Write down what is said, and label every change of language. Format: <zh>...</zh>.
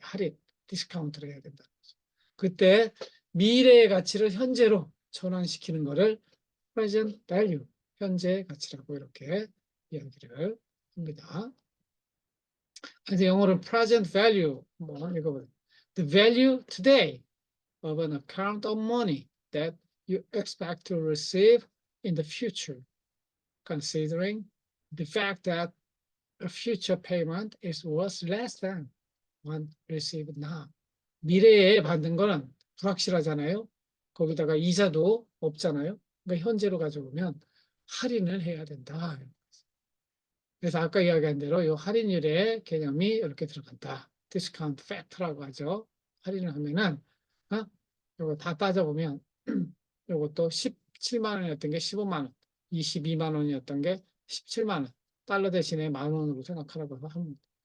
<ko>할인, 디스카운트를 해야 된다는 거죠. 그때 미래의 가치를 현재로 전환시키는 것을 present value, 현재 가치라고 이렇게 이야기를 합니다. 그래서 영어로 present value, 뭐 읽어보세요.</ko> <en>The value today of an account of money that you expect to receive in the future, considering the fact that a future payment is worth less than one received now.</en> <ko>미래에 받는 거는 불확실하잖아요. 거기다가 이자도 없잖아요. 그러니까 현재로 가져오면 할인을 해야 된다. 그래서 아까 이야기한 대로 이 할인율의 개념이 이렇게 들어간다. 디스카운트 팩터라고 하죠. 할인을 하면은 이거 다 따져보면 이것도 17만 원이었던 게 15만 원, 22만 원이었던 게 17만 원, 달러 대신에 만 원으로 생각하라고 합니다.</ko>